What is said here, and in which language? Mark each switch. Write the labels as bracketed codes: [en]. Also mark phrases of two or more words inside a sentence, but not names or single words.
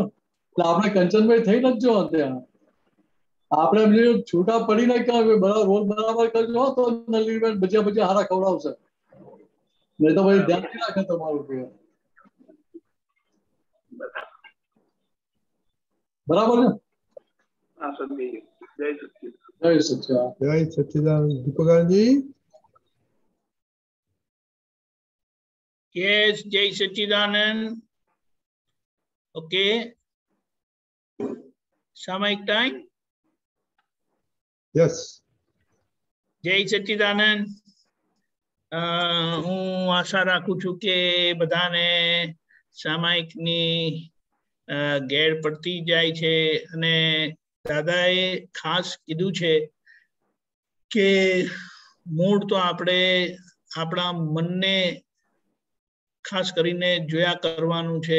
[gu] એટલે આપણે કંચનભાઈ થઈ નથી જો ત્યાં આપણે એમ છૂટા પડીને ક્યાં બરાબર રોલ બરાબર કરજો તો નલીનબેન ભજીયા ભજીયા હારા ખવડાવશે, નહીં તો ભાઈ ધ્યાન નહીં રાખે તમારું કે. બરાબર છે? હા સમજી ગયો. જય સચ્ચિદાનંદ. જય સચ્ચિદાનંદ. જય સચ્ચિદાનંદ. દીપકાનજી. Yes, જય સચ્ચિદાનંદ. [en] Okay. Samaik time. Yes. [gu] જય સચ્ચિદાનંદ. હું આશા રાખું છું કે બધાને સામાયિકની ગેર પડતી જાય છે, અને દાદાએ ખાસ કીધું છે કે મૂળ તો આપણે આપણા મનને ખાસ કરીને જોયા કરવાનું છે.